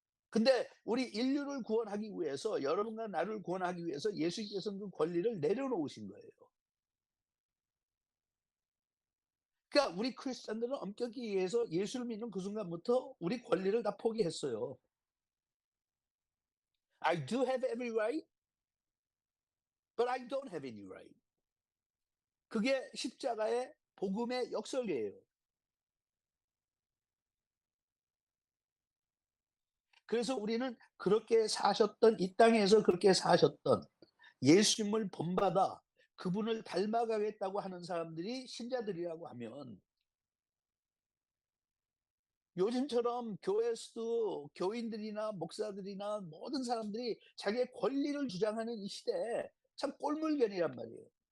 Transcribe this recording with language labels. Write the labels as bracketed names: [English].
[Korean] 근데 우리 인류를 구원하기 위해서, 여러분과 나를 구원하기 위해서 예수님께서는 그 권리를 내려놓으신 거예요. 그러니까 우리 크리스찬들은 엄격히 의해서 예수를 믿는 그 순간부터 우리 권리를 다 포기했어요. [English] I do have every right, but I don't have any right. [Korean] 그게 십자가의 복음의 역설이에요. 그래서 우리는 그렇게 사셨던, 이 땅에서 그렇게 사셨던 예수님을 본받아 그분을 닮아가겠다고 하는 사람들이 신자들이라고 하면, 요즘처럼 교회에서도 교인들이나 목사들이나 모든 사람들이 자기의 권리를 주장하는 이 시대에 참 꼴물견이란 말이에요.